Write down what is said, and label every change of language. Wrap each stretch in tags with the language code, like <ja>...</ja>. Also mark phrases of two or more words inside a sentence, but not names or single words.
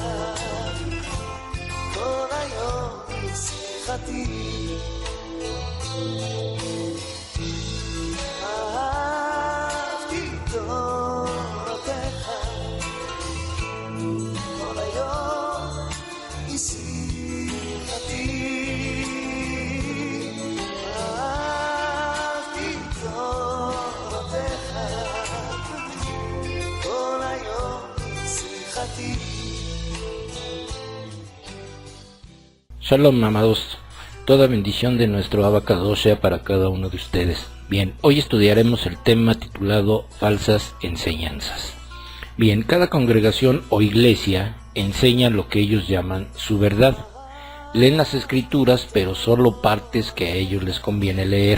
<he>כל היום היא שיחתי, אהבתי תורתך, כל היום היא שיחתי.</he> <es>Shalom, amados. Toda bendición de nuestro Abacadosh sea para cada uno de ustedes. Bien, hoy estudiaremos el tema titulado Falsas enseñanzas. Bien, cada congregación o iglesia enseña lo que ellos llaman su verdad. Leen las escrituras, pero solo partes que a ellos les conviene leer.</es>